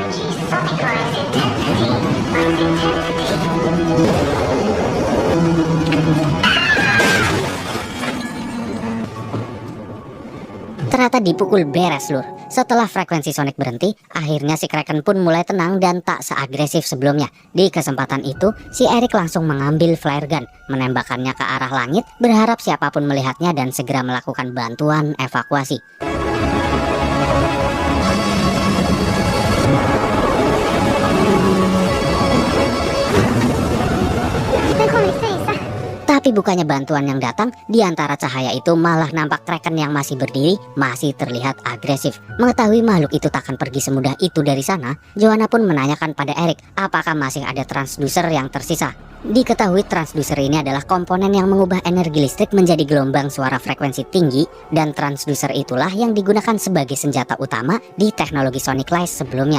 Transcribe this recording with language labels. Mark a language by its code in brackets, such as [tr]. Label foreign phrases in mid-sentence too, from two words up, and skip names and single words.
[id] Ternyata dipukul beres, lur. Setelah frekuensi Sonic berhenti, akhirnya si Kraken pun mulai tenang dan tak seagresif sebelumnya. Di kesempatan itu, si Eric langsung mengambil flare gun, menembakkannya ke arah langit, berharap siapapun melihatnya dan segera melakukan bantuan evakuasi. [da] Den kommer i krise. [id] Tapi bukannya bantuan yang datang, di antara cahaya itu malah nampak Kraken yang masih berdiri, masih terlihat agresif. Mengetahui makhluk itu takkan pergi semudah itu dari sana, Joanna pun menanyakan pada Eric apakah masih ada transducer yang tersisa. Diketahui transducer ini adalah komponen yang mengubah energi listrik menjadi gelombang suara frekuensi tinggi, dan transducer itulah yang digunakan sebagai senjata utama di teknologi Sonic Lights sebelumnya.